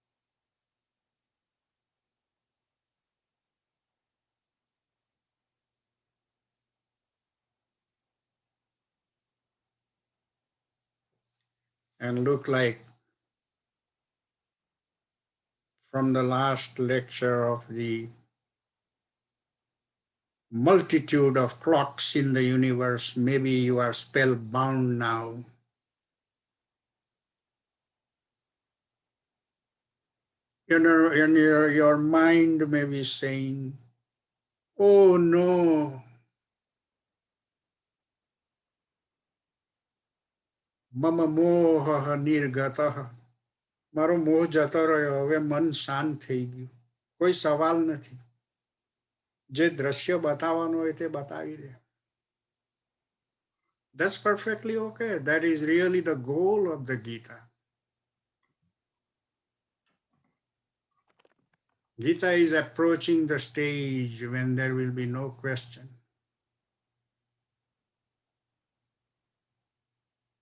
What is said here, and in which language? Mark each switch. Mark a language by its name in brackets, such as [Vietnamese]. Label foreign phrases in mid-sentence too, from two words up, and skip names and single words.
[English] And look like from the last lecture of the multitude of clocks in the universe, maybe you are spellbound now. Your mind may be saying, oh no, [Sanskrit] मम मोह निर्गतः. [Gujarati] મારો મોહ જતો રહ્યો, હવે મન શાંત થઈ ગયું, કોઈ સવાલ નથી, જે દ્રશ્ય બતાવવાનું હોય તે બતાવી દે. [English] That's perfectly okay. That is really the goal of the Gita. Gita is approaching the stage when there will be no question.